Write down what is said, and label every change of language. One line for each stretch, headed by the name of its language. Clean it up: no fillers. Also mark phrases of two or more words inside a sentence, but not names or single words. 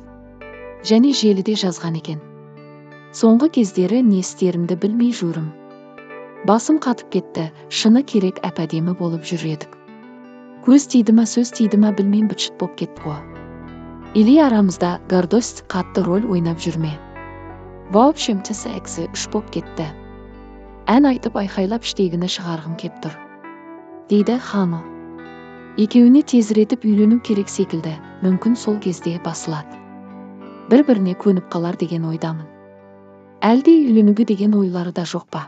Kazakh: Және желіде жазған екен. Соңғы кездері не істерімді білмей жүрмін. Басым қатып кетті, шыны керек әп-әдемі болып жүр едік. Көз тиді ма, сөз тиді ма білмеймін, быт-шыт боп кетті ғой. Или арамызда гордость қатты рөл ойнап жүрме.
Russian: В общем,
Kazakh: секс 3 боп кетті. Ән айтып айқайлап іштегіні шығарғым кеп тұр, дейді Хама. Екеуіне тезіретіп үйлену керек секілді, мүмкін сол кезде басылады. Бір-біріне көніп қалар деген ойдамын. Әлде үйленуге деген ойлары да жоқ па?